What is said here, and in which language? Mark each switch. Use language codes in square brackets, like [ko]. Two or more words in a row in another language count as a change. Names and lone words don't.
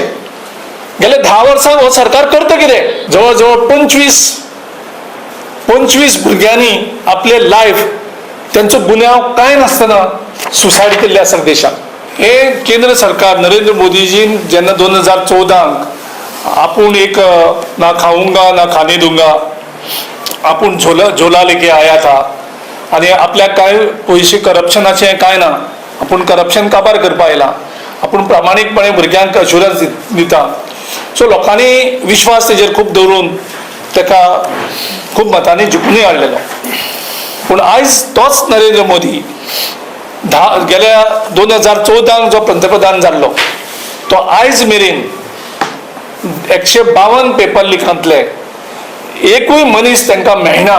[kok] गेले 10 वर्सांक हो सरकार करता कितें? जवळजवळ 25 भुरग्यांनी आपले लायफ, त्यांचो गुन्यांव कांय नासतना सुसायड केल्ले आसा देशांत. हे केंद्र सरकार नरेंद्र मोदीजीन जेन्ना 2014 आपूण एक [hi] ना खाऊंगा ना खाने दूंगा, [kok] आपूण [hi] झोला लेके आया था, [kok] आणि आपल्याक काय पयशे करप्शनाचे काय ना, आपूण करप्शन काबार करपा आयला, आपूण प्रामाणीकपणे भुरग्यांक अश्युरन्स दिता. सो लोकांनी विश्वास तेजेर खूब दवरून ताका खूब मतांनी जिखूनय हाडलेलो. पूण आयज तोच नरेंद्र मोदी गेल्या 2014 जो पंतप्रधान जाल्लो, तो आयज मेरेन 152 पेपर लिकांतले एकूय मनीस तांकां मेळना.